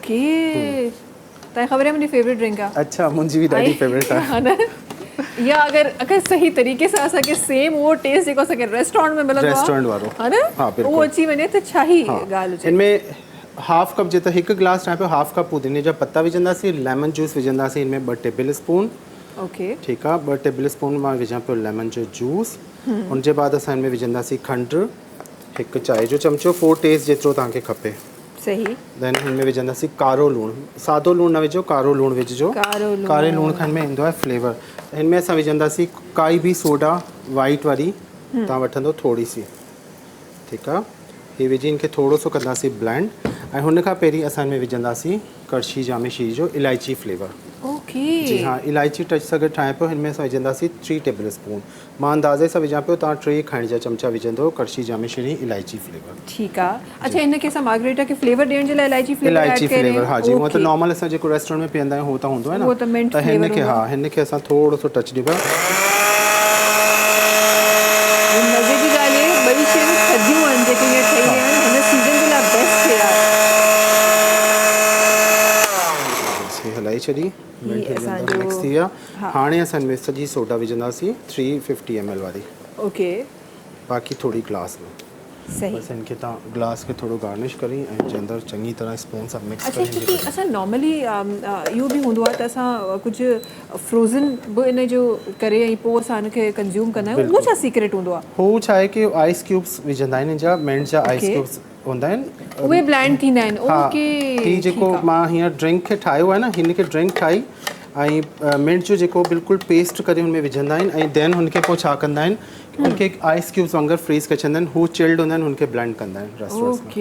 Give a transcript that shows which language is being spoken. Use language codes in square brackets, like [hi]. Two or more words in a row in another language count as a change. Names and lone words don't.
[sd] ओके, तव्हांखे ख़बर आहे मुंहिंजी [en] favorite drink [sd] आहे। अच्छा, मुंहिंजी बि ॾाढी फेवरेट आहे। या अगरि सही तरीक़े सां असांखे सेम उहो टेस्ट जेको असांखे रेस्टोरेंट में मिलंदो आहे, रेस्टोरेंट वारो, हा न, उहो अची वञे त छा ई ॻाल्हि हुजे। हिनमें [en] half cup [sd] जेतिरो 1 गिलास ठाहे पियो, [en] half cup [sd] पुदीने जा पत्ता विझंदासीं, [en] lemon juice [sd] विझंदासीं हिन में 2 [en] table spoon. [sd] ओके, ठीकु आहे, 2 [en] table spoon [sd] मां विझां पियो लेमन जो जूस। उनजे बाद असां हिन में विझंदासीं खंडु, 1 चांहि जो चमचो, 4 टेस्ट जेतिरो तव्हांखे खपे। सही। देन हिन में विझंदासीं कारो लूणु, सादो लूणु न विझो, कारो लूणु विझिजो, कारे लूण खां हिन में ईंदो आहे फ्लेवर। हिन में असां विझंदासीं काई बि [en] soda white [sd] वारी तव्हां वठंदो थोरी सी, ठीकु आहे। हीअ विझी हिनखे थोरो सो कंदासीं ब्लेंड ऐं हुन खां पहिरीं असां हिन में विझंदासीं करशी जामे शीरी जो इलायची फ्लेवर। ओके, जी हाँ, इलायची टच सां गॾु ठाहियां पियो। हिन में असां विझंदासीं 3 [en] table spoon, [sd] मां अंदाज़े सां विझां पियो, तव्हां 3 खाइण जा चमचा विझंदो करशी जामे शीरी इलायची फ्लेवर। ठीकु आहे। अच्छा, हिनखे असां मार्गरेटा खे फ्लेवर ॾियण जे लाइ इलायची फ्लेवर, हा जी, हूअं त नॉर्मल असां जेको रेस्टोरेंट में पीअंदा आहियूं उहो त हूंदो आहे न, त हिनखे हा, हिनखे असां थोरो सो टच ॾिबो। मज़े जी ॻाल्हि आहे, ॿई शयूं थधियूं आहिनि जेके हीअं ठही रहियूं आहिनि, हिन सीज़न जे लाइ बेस्ट आहे। हलाई छॾी, मिक्स थी विया। हाणे असां हिन में सॼी सोडा विझंदासीं 350 ml वारी। ओके, बाक़ी थोरी ग्लास में। सही, बस इनके तव्हां ग्लास खे थोरो गार्निश करी ऐं जे अंदरि चङी तरह स्पून सां मिक्स करी। अच्छा, क्योंकि असां नॉर्मली इहो बि हूंदो आहे त असां कुझु फ्रोज़न बि इन जो करे ऐं पोइ असां हिनखे कंज़्यूम कंदा आहियूं, उहो छा सीक्रेट हूंदो आहे? हू छा आहे कि [en] ice cubes [sd] विझंदा आहिनि, हिन जा मिंट जा [en] ice cubes [sd] हूंदा आहिनि, उहे ब्लेंड थींदा आहिनि। ओके, हीअ जेको मां हीअं ड्रिंक खे ठाहियो आहे न, हिनखे ड्रिंक ठाही ऐं मिंट जो जेको बिल्कुल पेस्ट करे हुन में विझंदा आहिनि ऐं देन हुनखे पोइ छा कंदा आहिनि, उनखे [en] ice cubes [sd] वांगुरु फ्रीज़ करे छॾींदा आहिनि, हू चिल्ड हूंदा आहिनि, हुनखे ब्लेंड कंदा आहिनि रेस्टोरेंट्स में।